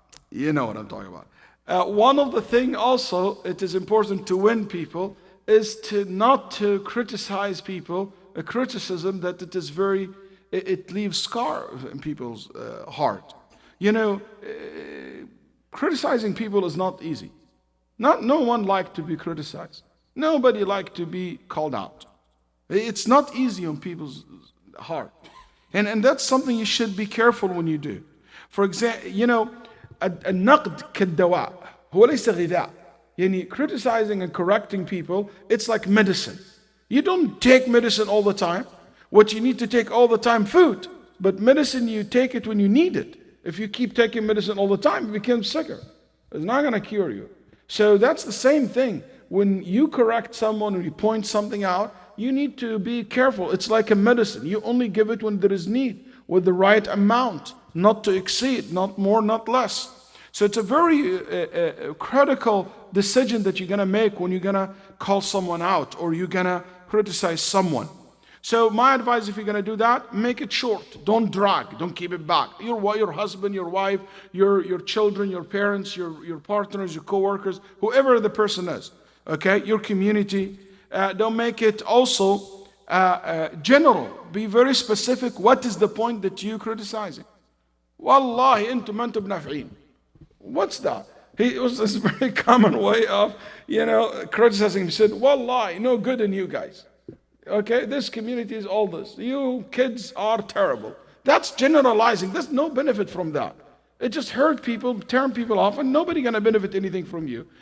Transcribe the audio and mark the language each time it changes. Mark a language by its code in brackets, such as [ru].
[en] You know what I'm talking about. One of the things also, it is important to win people, is not to criticize people, a criticism that it leaves scar in people's heart. You know, criticizing people is not easy. No one likes to be criticized. Nobody likes to be called out. It's not easy on people's heart. And that's something you should be careful when you do. For example, you know, [ar] النقد كالدواء هو ليس غذاء. [en] Yani criticizing and correcting people, it's like medicine. You don't take medicine all the time. What you need to take all the time, food. But medicine, you take it when you need it. If you keep taking medicine all the time, you become sicker. It's not going to cure you. So that's the same thing. When you correct someone or you point something out, you need to be careful. It's like a medicine. You only give it when there is need, with the right amount, not to exceed, not more, not less. So it's a very critical decision that you're going to make when you're going to call someone out or you're going to criticize someone. So my advice, if you're going to do that, make it short. Don't drag. Don't keep it back. Your husband, your wife, your children, your parents, your partners, your co-workers, whoever the person is, okay, your community. Don't make it also general. Be very specific. What is the point that you're criticizing? [ar] Wallahi, انتم ما انتم بنافعين. [en] What's that? It was this very common way of, criticizing. He said, Wallahi, no good in you guys. Okay, this community is all this. You kids are terrible. That's generalizing. There's no benefit from that. It just hurt people, turn people off, and nobody gonna benefit anything from you.